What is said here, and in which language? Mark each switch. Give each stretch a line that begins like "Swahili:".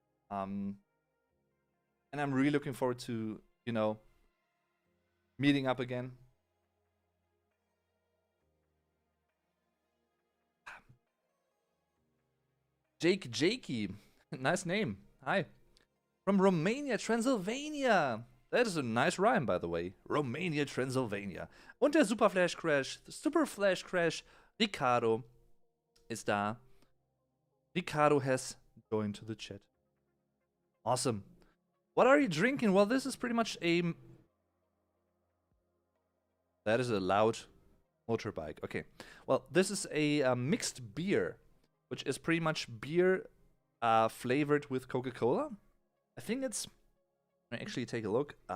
English: And I'm really looking forward to, you know, meeting up again. Jakey, nice name. Hi. From Romania, Transylvania. That is a nice rhyme, by the way. Romania, Transylvania.
German: Und der Super Flash Crash, Ricardo ist da.
English: Ricardo has joined to the chat. Awesome. What are you drinking? Well, this is pretty much a... That is a loud motorbike. Okay. Well, this is a mixed beer, which is pretty much beer flavored with Coca-Cola. I think it's... Let me actually take a look.